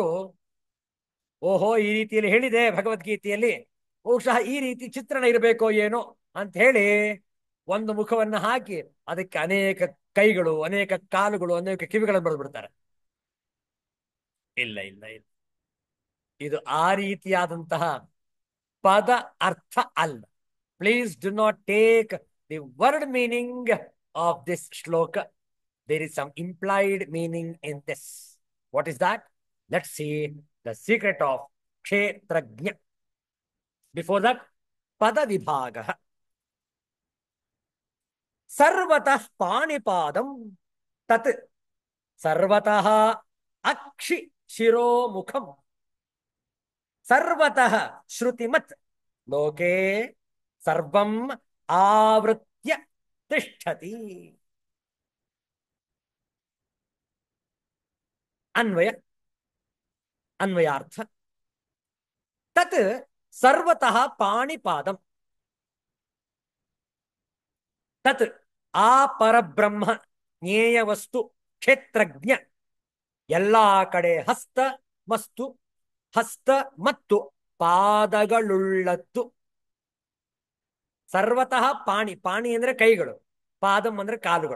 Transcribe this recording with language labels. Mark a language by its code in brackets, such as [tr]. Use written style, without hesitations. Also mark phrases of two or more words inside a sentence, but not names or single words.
[kn] ಓಹೋ ಈ ರೀತಿಯಲ್ಲಿ ಹೇಳಿದೆ ಭಗವದ್ಗೀತೆಯಲ್ಲಿ, ಬಹುಶಃ ಈ ರೀತಿ ಚಿತ್ರಣ ಇರಬೇಕೋ ಏನೋ ಅಂತ ಹೇಳಿ ಒಂದು ಮುಖವನ್ನ ಹಾಕಿ ಅದಕ್ಕೆ ಅನೇಕ ಕೈಗಳು, ಅನೇಕ ಕಾಲುಗಳು, ಅನೇಕ ಕಿವಿಗಳನ್ನು ಬರೆದು ಬಿಡ್ತಾರೆ. ಇಲ್ಲ ಇಲ್ಲ ಇಲ್ಲ, ಇದು ಆ ರೀತಿಯಾದಂತಹ ಪದ ಅರ್ಥ ಅಲ್ಲ. [en] please do not take the word meaning of this ಶ್ಲೋಕ. there is some implied meaning in this. what is that? let's see the secret of ಕ್ಷೇತ್ರಜ್ಞ. before that, [kn] ಪದ ವಿಭಾಗ. [sa] ಸರ್ವತಃ ಪಾಣಿಪಾದಂ ತತ್ ಸರ್ವತಃ ಅಕ್ಷಿ ಶಿರೋಮುಖಂ ಸರ್ವತಃ ಶ್ರುತಿಮತ್ ಲೋಕೆ ಸರ್ವಂ ಆವೃತ್ಯ ತಿಷ್ಠತಿ. [kn] ಅನ್ವಯ ಅನ್ವಯಾರ್ಥ. [sa] ತತ್ ಸರ್ವತಃ ಪಾಣಿಪಾದಂ ತತ್ [kn] ಆ ಪರಬ್ರಹ್ಮ ಜ್ಞೇಯ ವಸ್ತು ಕ್ಷೇತ್ರಜ್ಞ ಎಲ್ಲಾ ಕಡೆ ಹಸ್ತ ಮಸ್ತು ಹಸ್ತ ಮತ್ತು ಪಾದಗಳುಳ್ಳದ್ದು. [sa] ಸರ್ವತಃ ಪಾಣಿ, [kn] ಪಾಣಿ ಅಂದ್ರೆ ಕೈಗಳು, ಪಾದಂ ಅಂದ್ರೆ ಕಾಲುಗಳು.